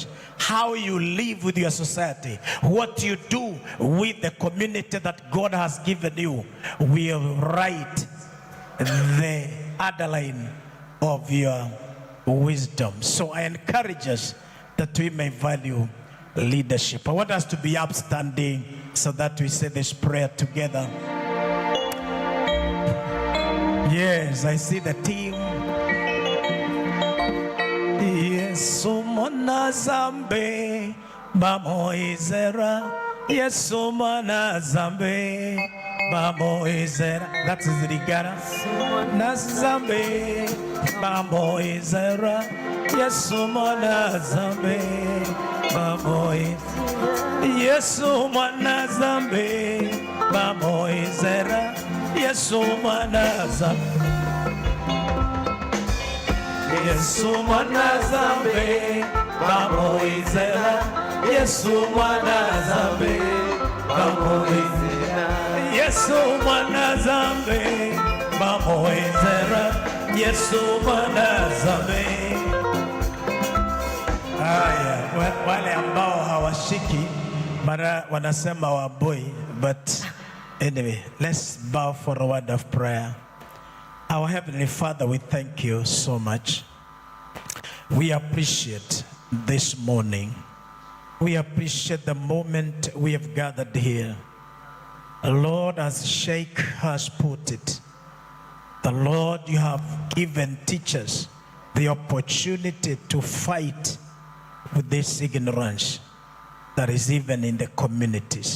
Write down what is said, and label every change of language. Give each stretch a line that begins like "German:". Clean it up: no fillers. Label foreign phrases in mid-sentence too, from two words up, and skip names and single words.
English: How you live with your society, what you do with the community that God has given you, will write the underline of your wisdom. So I encourage us that we may value leadership. I want us to be upstanding so that we say this prayer together. Yes, I see the team.
Lingala: Yesu mwana zambe bamoizera, Yesu mwana zambe bamoizera.
English: That is Rigara.
Lingala: Nazambe bamoizera, Yesu mwana zambe bamoizera, Yesu mwana zambe bamoizera, Yesu mwana zambe, Yesu mwana zambe bamoizera, Yesu mwana zambe bamoizera, Yesu mwana zambe bamoizera, Yesu mwana zambe.
Swahili: Haya, wale ambao hawashiki mara wanasema waboi,
English: but anyway, let's bow for a word of prayer. Our Heavenly Father, we thank you so much. We appreciate this morning. We appreciate the moment we have gathered here. Lord, as Sheikh has put it, the Lord, you have given teachers the opportunity to fight with this ignorance that is even in the communities.